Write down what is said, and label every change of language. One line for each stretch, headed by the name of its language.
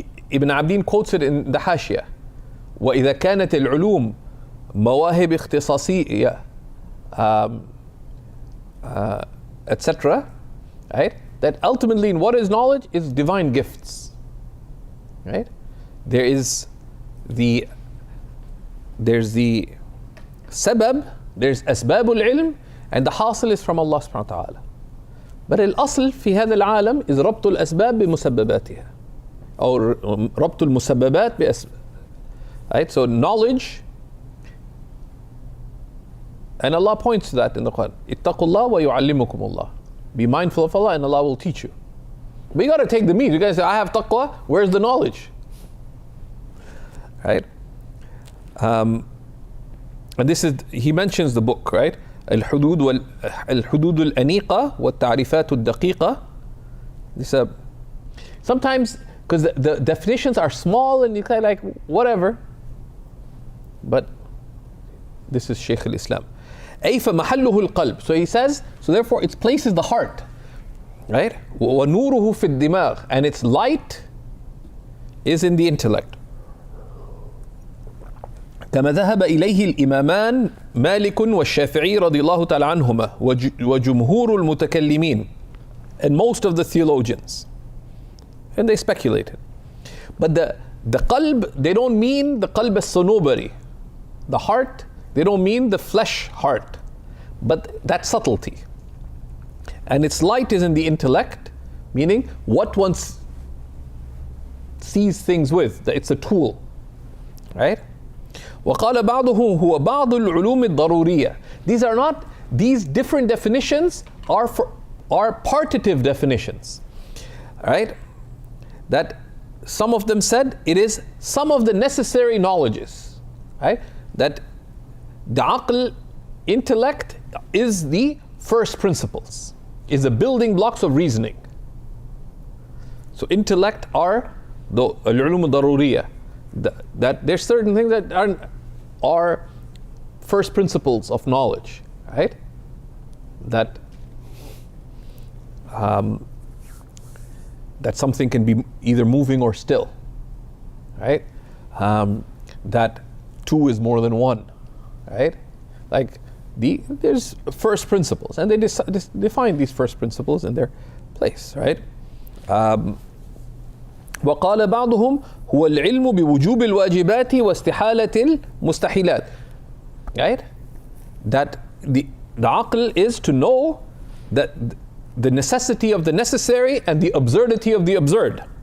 English: Ibn Abdin quotes it in the Hashiyah.
Arabic: وَإِذَا كَانَتِ الْعُلُومُ مَوَاهِبِ اخْتِصَاصِيَّةً
English: etc. Right? That ultimately in what is knowledge is divine gifts. Right? There's the sabab, there's asbabul ilm, and the hasil is from Allah subhanahu wa ta'ala. But al-asl
Arabic: في هذا العالم
English: is
Arabic: ربط الأسباب بمسبباتها أو ربط المسببات بأسباب.
English: Right? So knowledge, and Allah points to that in the Quran.
Arabic: اتقوا الله ويعلمكم الله.
English: Be mindful of Allah and Allah will teach you. But you got to take the meat. You guys say, I have taqwa, where's the knowledge? Right? And this is, he mentions the book, right?
Arabic: الحدود الأنيقة والتعريفات الدقيقة.
English: This sometimes, because the definitions are small and you kind of like, whatever. But this is Shaykh al-Islam.
Arabic: أي فمحله القلب.
English: So he says, so therefore its place is the heart. Right?
Arabic: وَنُورُهُ فِي الدِّمَاغ.
English: And its light is in the intellect.
Arabic: كما ذهب إليه الإمامان مالك والشافعي رضي الله تعالى عنهما وجمهور المتكلمين,
English: and most of the theologians. And they speculated. But the qalb, they don't mean the qalb as-sunubari. The heart, they don't mean the flesh heart, but that subtlety. And its light is in the intellect, meaning what one sees things with. It's a tool, right?
Arabic: وقال بعضهم هو بعض العلوم الضرورية.
English: These different definitions are partitive definitions, right? That some of them said it is some of the necessary knowledges, right? That the aql, intellect, is the first principles, is the building blocks of reasoning. So intellect are the al-ulum al-daruriyah. That there's certain things that are first principles of knowledge, right? That that something can be either moving or still, right? That 2 is more than 1, right? Like there's first principles, and they define these first principles in their place, right?
Arabic: وقال بعضهم هو العلم بوجوب الواجبات واستحالة المستحيلات.
English: Right? That the aql is to know that the necessity of the necessary and the absurdity of the absurd.